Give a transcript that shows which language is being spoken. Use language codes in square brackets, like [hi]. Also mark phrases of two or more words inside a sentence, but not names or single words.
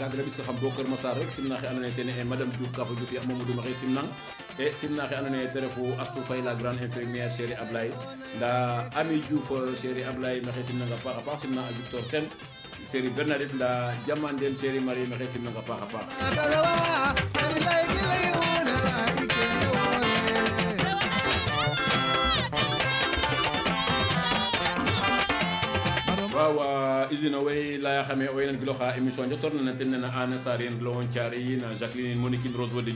[srr] puisque xam bo Keur Massar rek simna xe andona ye tene e madame Diouf Kafa Diouf ya Mamadou Maxey simnang e simna xe andona ye te refu Astou Faye [fr] la grande infirmière chérie [srr] Ablaye nda Ami Diouf chérie Ablaye maxey simnanga paax a paax simna a Victor Sène série Bernadette nda Diamandem série Marie maxey simnanga paax a paax waaw usine way laya xame o yenen giloxa émission jotor na ten nena Ana Sarien Lowon Thiari na Jacqueline Moniquine Rose Wade